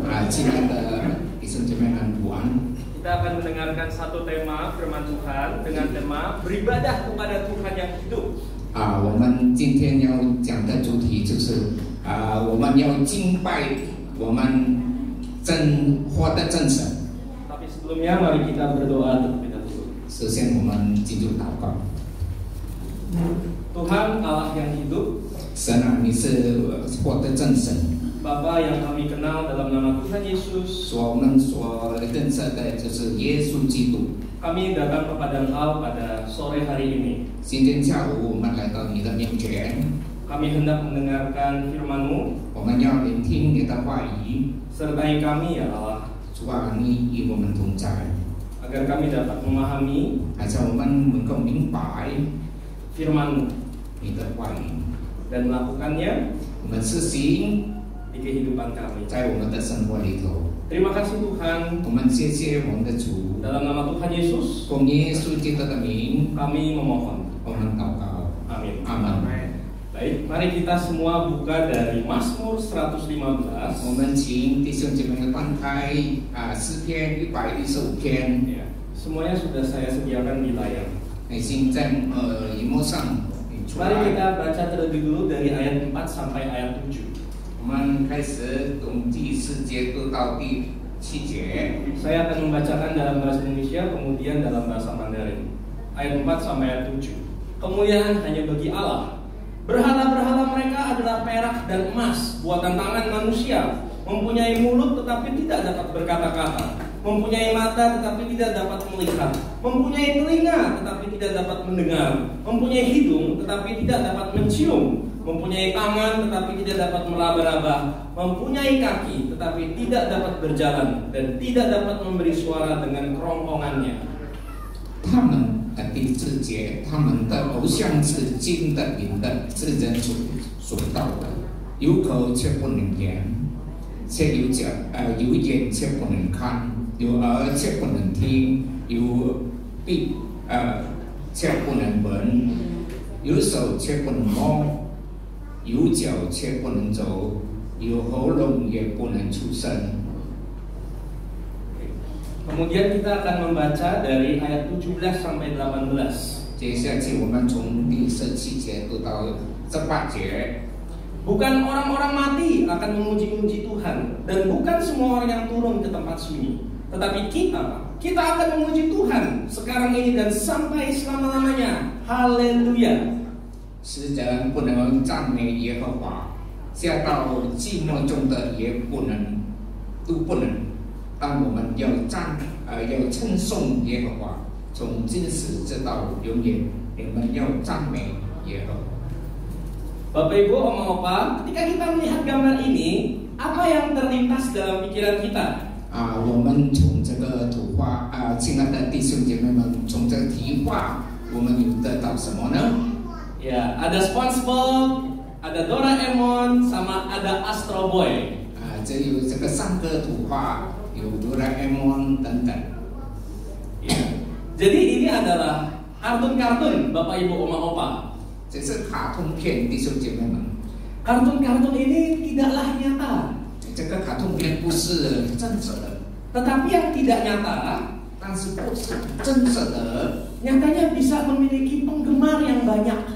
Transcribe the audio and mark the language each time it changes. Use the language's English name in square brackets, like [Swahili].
[Chinese] 亲爱的弟兄姐妹们，午安。 [Indonesian] Kita akan mendengarkan satu tema firman Tuhan dengan tema beribadah kepada Tuhan yang hidup. [Chinese] 我们今天要讲的主题就是我们要敬拜我们活的真神。 [Indonesian] Tapi sebelumnya mari kita berdoa terlebih dahulu. [Chinese] 首先我们进入祷告。 [Indonesian] Tuhan Allah yang hidup, [Chinese] 神啊，你是活的真神。 [Indonesian] Bapa yang kami kenal dalam nama Tuhan Yesus. [Chinese] 我们所认识的就是耶稣基督。 [Indonesian] Kami datang kepada Engkau pada sore hari ini. [Chinese] 今天下午我们来到你的面前， [Indonesian] Kami hendak mendengarkan firman-Mu. [Chinese] 我们要聆听你的话语。 [Indonesian] Sertai kami ya Allah, [Chinese] 主啊，你与我们同在， [Indonesian] agar kami dapat memahami [Chinese] 好像我们能够明白 [Indonesian] firman-Mu [Chinese] 你的话语， [Indonesian] dan melakukannya [Chinese] 我们实行 [Indonesian] di kehidupan kami. [Chinese] 在我们的生活里头。 [Indonesian] Terima kasih Tuhan. [Chinese] 我们谢谢我们的主， [Indonesian] Dalam nama Tuhan Yesus, [Chinese] 奉耶稣基督的名， [Indonesian] kami memohon. [Chinese] 我们祷告， [Indonesian] Amin. [Chinese] 阿门。 [Indonesian] Baik, mari kita semua buka dari Mazmur 115. [Chinese] 我们请弟兄姐妹们翻开诗篇115篇， [Indonesian] Ya, semuanya sudah saya sediakan di layar. [Chinese] 现在荧幕上出 [Indonesian] Mari [Chinese] 来。 [Indonesian] kita baca terlebih dulu dari ayat 4 sampai ayat 7. [Chinese] 我们开始从第4节读到第7节。 [Indonesian] Saya akan membacakan dalam bahasa Indonesia, kemudian dalam bahasa Mandarin. Ayat 4 sampai ayat 7. Kemuliaan hanya bagi Allah. Berhala-berhala mereka adalah perak dan emas, buatan tangan manusia. Mempunyai mulut tetapi tidak dapat berkata-kata. Mempunyai mata tetapi tidak dapat melihat. Mempunyai telinga tetapi tidak dapat mendengar. Mempunyai hidung tetapi tidak dapat mencium. Mempunyai tangan tetapi tidak dapat meraba-raba. Mempunyai kaki tetapi tidak dapat berjalan. Dan tidak dapat memberi suara dengan kerongkongannya. [Chinese] 他们第4节，他们的偶像是金的、银的，是人所造的，有口却不能言，却有脚，有眼却不能看，有耳却不能听，有鼻，却不能闻，有手却不能摸，有脚却不能走，有喉咙也不能出声。 [Indonesian] Kemudian kita akan membaca dari ayat 17 sampai 18. [Chinese] 接下去我们从第17节读到18节。 [Indonesian] Bukan orang-orang mati akan memuji-muji Tuhan, dan bukan semua orang yang turun ke tempat sunyi. Tetapi kita akan memuji Tuhan sekarang ini dan sampai selama-lamanya. Haleluya. [Chinese] 诗人不能赞美耶和华，下到寂寞中的也都不能。但我们要称颂耶和华，从今时直到永远，你们要赞美耶和华。 [Indonesian] Bapak Ibu, Oma Opa, ketika kita melihat gambar ini, apa yang terlintas dalam pikiran kita? [Chinese] 我们从这个图画亲爱的弟兄姐妹们，从这个题画，我们有得到什么呢？ [Indonesian] Ya, ada SpongeBob, ada Doraemon, sama ada Astro Boy. [Chinese] 这有这个3个图画，有哆啦 A 梦等等。 [Indonesian] Ya. Jadi ini adalah kartun-kartun Bapak Ibu Oma Opa. [Chinese] 这是卡通片，弟兄姐妹们。 [Indonesian] Kartun-kartun ini tidaklah nyata. [Chinese] 这个卡通片不是真实的， [Indonesian] Tetapi yang tidak nyata, [Chinese] 但是不是真实的， [Indonesian] nyatanya bisa memiliki penggemar yang banyak.